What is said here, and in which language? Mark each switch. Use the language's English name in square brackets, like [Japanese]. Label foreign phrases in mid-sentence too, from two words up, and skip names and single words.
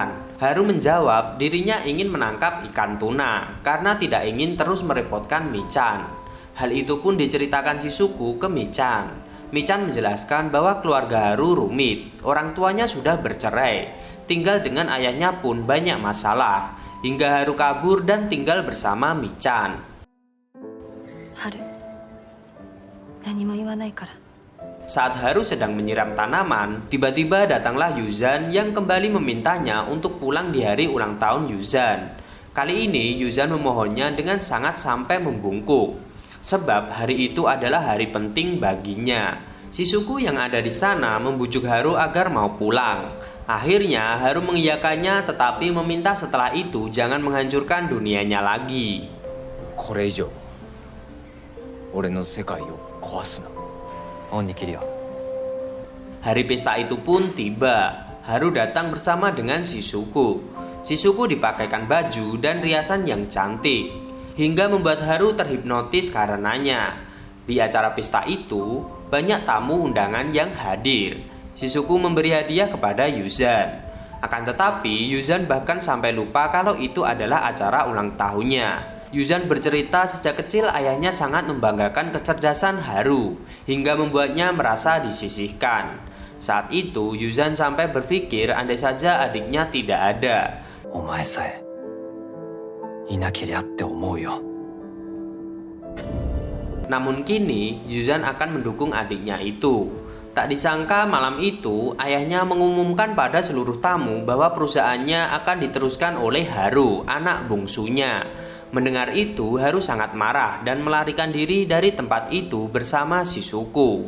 [Indonesian] Haru menjawab dirinya ingin menangkap ikan tuna karena tidak ingin terus merepotkan Michan. Hal itu pun diceritakan Shizuku ke Michan. Michan menjelaskan bahwa keluarga Haru rumit, orang tuanya sudah bercerai, tinggal dengan ayahnya pun banyak masalah, hingga Haru kabur dan tinggal bersama Michan. [Japanese] Haru, 何も言わないから。 [Indonesian] Saat Haru sedang menyiram tanaman, tiba-tiba datanglah Yuzan yang kembali memintanya untuk pulang di hari ulang tahun Yuzan. Kali ini Yuzan memohonnya dengan sangat sampai membungkuk, sebab hari itu adalah hari penting baginya. Shizuku yang ada di sana membujuk Haru agar mau pulang. Akhirnya Haru mengiyakannya, tetapi meminta setelah itu jangan menghancurkan dunianya lagi. [Japanese] これ以上俺の世界を壊すな。鬼切りよ。 [Indonesian] Hari pesta itu pun tiba. Haru datang bersama dengan Shizuku. Shizuku dipakaikan baju dan riasan yang cantik, hingga membuat Haru terhipnotis karenanya. Di acara pesta itu, banyak tamu undangan yang hadir. Shizuku memberi hadiah kepada Yuzan. Akan tetapi, Yuzan bahkan sampai lupa kalau itu adalah acara ulang tahunnya. Yuzan bercerita sejak kecil ayahnya sangat membanggakan kecerdasan Haru, hingga membuatnya merasa disisihkan. Saat itu, Yuzan sampai berpikir andai saja adiknya tidak ada. [Japanese] お前さえいなけりゃって思うよ。 [Indonesian] Namun kini, Yuzan akan mendukung adiknya itu. Tak disangka malam itu, ayahnya mengumumkan pada seluruh tamu bahwa perusahaannya akan diteruskan oleh Haru, anak bungsunya. Mendengar itu, Haru sangat marah dan melarikan diri dari tempat itu bersama Shizuku.